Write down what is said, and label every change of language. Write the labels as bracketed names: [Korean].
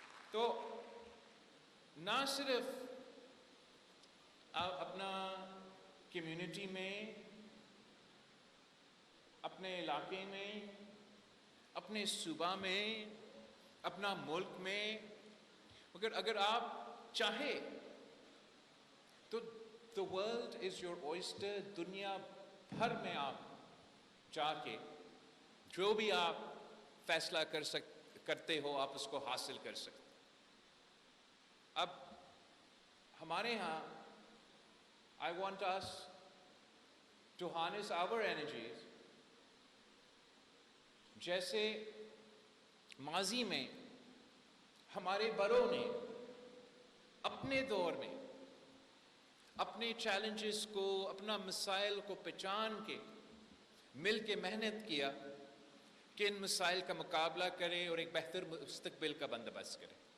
[Urdu] تو نہ صرف آپ اپنا کمیونٹی میں، اپنے علاقے میں، اپنے صوبہ میں، اپنا ملک میں، مگر اگر آپ چاہے تو [English] the world is your oyster. [Urdu] دنیا بھر میں آپ جا کے جو بھی آپ فیصلہ کرتے ہو آپ اس کو حاصل کر سکتے. اب ہمارے ہاں [English] I want us to harness our energies. [Urdu] جیسے ماضی میں ہمارے بڑوں نے اپنے دور میں اپنے چیلنجز کو، اپنا مسائل کو پہچان کے مل کے محنت کیا کہ ان مسائل کا مقابلہ کرے اور ایک بہتر مستقبل کا بندوبست کرے.